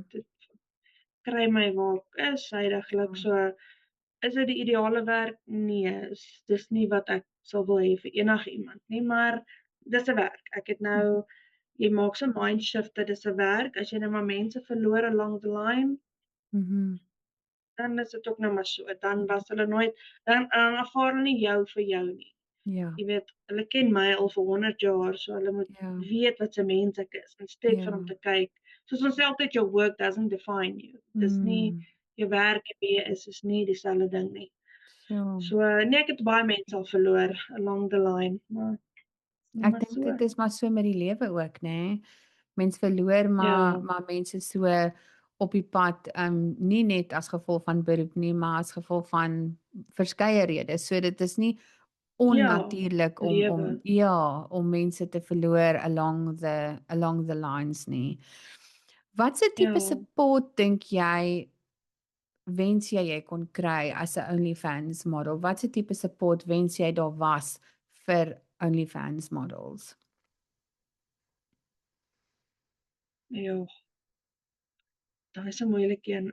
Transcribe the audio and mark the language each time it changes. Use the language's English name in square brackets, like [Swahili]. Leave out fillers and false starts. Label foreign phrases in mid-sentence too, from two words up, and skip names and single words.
[Afrikaans] dit kry my waar ek is heidaglik, Ja. so is dit die ideale werk? Nee, dis nie wat ek sal wil hê vir enigiemand nie, maar dis 'n werk. Ek het Mhm. nou jy maak so 'n [English] mind shift [Afrikaans] dat dis 'n werk, as jy nou maar mense verloor [English] along the line, Mhm. [Afrikaans] dan is dit ook nou maar so, dan Mhm. was hulle nooit dan aanvaar hulle nie jou vir jou nie. Ja. Jy weet, hulle ken my al vir 100 jaar, so hulle moet Ja. weet wat 'n mens ek is, instead van om Ja. te kyk soos ons sê altyd [English] your work doesn't define you. [Afrikaans] Dis nie Mm. jou werk en wie jy is nie dieselfde ding nie. Ja. So, nee, ek het baie mense al verloor [English] along the line, [Afrikaans] maar Ek maar dink so. dit is maar so met die lewe ook, nê. Mens verloor Ja, maar mense so op die pad, nie net as gevolg van beroep nie, maar as gevolg van verskeie redes. So dit is nie ja, onnatuurlik om lewe, ja, om mense te verloor [English] along the lines [Afrikaans] nie. Watse tipe ja. support dink jy wens jy kon kry as 'n OnlyFans model? Watse tipe support wens jy daar was vir OnlyFans models? Ja, daai is 'n moeilike een.